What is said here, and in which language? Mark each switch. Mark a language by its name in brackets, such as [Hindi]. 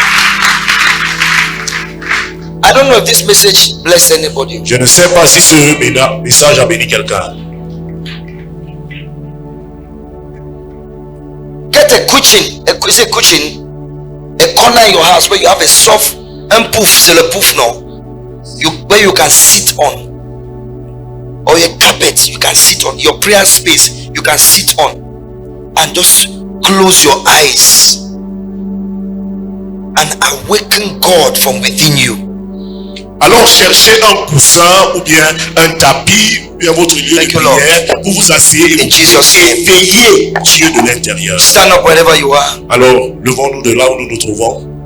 [English] I don't know if this message bless anybody. [French] Je ne sais pas si ce message a béni quelqu'un. [English] Get a cushion, a corner in your house where you have a soft and poof, [French] c'est le [English] poof now. Where you can sit on, or a carpet you can sit on, your prayer space you can sit on, and just close your eyes and awaken God from within you. [French] Alors cherchez un coussin ou bien un tapis ou bien votre lieu [English] Thank [French] de [English] you, Lord. [French] prière pour vous asseoir et [English] In Jesus' name. [French] éveiller Dieu de l'intérieur. [English] Stand up wherever you are. [French] Alors levons-nous de là où nous nous trouvons.